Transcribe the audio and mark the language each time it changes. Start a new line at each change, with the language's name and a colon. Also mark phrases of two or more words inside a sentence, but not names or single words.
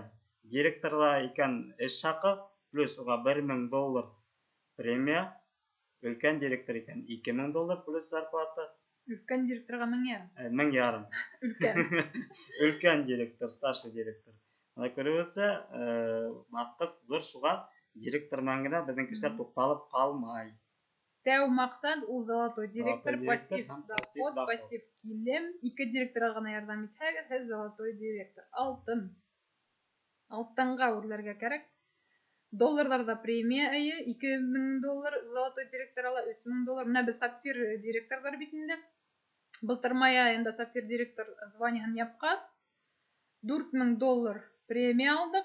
Bashkir: Директорла икән эш хаҡы, плюс уға $1000 премия, өлкән директор икән $2000 плюс зарплата. Өлкән директорға 1000. 1000. Өлкән. Өлкән директор,
Russian: старший директор.
Bashkir: Күрүәтсә, баҫҡыс ҙур, шуға директор менән генә беҙҙең кешеләр туҡталып ҡалмай. Тәү маҡсат ул
Russian: золотой директор, пассив доход,
Bashkir: пассив килем. 2 директорға ғына ярҙам итһәгеҙ, һеҙ
Russian: золотой директор.
Bashkir: Алтын. Алтынға үрләргә кәрәк. Долларҙарҙа премия эйе, $2000
Russian: золотой директор
Bashkir: ала, $3000. Менә беҙ сапфир директорҙар бит инде. Былтыр май айында сапфир директор званиеһын япҡас, $4000 премия алдыҡ.